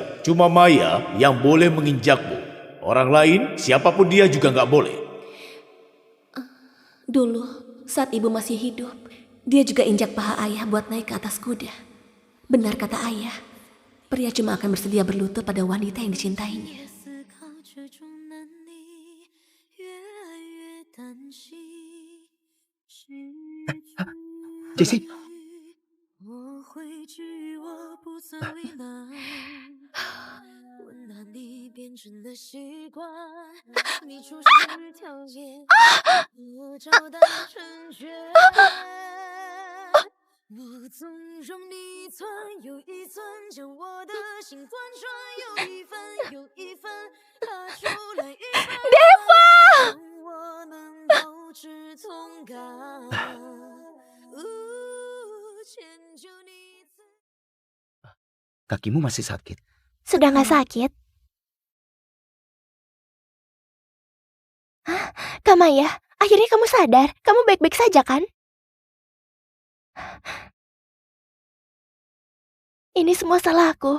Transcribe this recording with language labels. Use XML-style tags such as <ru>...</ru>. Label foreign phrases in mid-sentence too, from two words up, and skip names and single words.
<id>Cuma Maya yang boleh menginjakmu. Orang lain, siapapun dia juga nggak boleh. Dulu, saat ibu masih hidup, dia juga injak paha ayah buat naik ke atas kuda. Benar kata ayah, pria cuma akan bersedia berlutut pada wanita yang dicintainya. Jessie,</id> <zh>我会去，我不曾为难。温暖你变成了习惯，你出现条件，我照单成全。我纵容你寸又一寸，将我的心贯穿，有一分又一分，踏出来一分。让我能保持同感。迁就你。</zh> <id>kakimu masih sakit. Sudah nggak sakit? Hah? Kak Maya, akhirnya kamu sadar. Kamu baik-baik saja kan? Ini semua salahku.</id>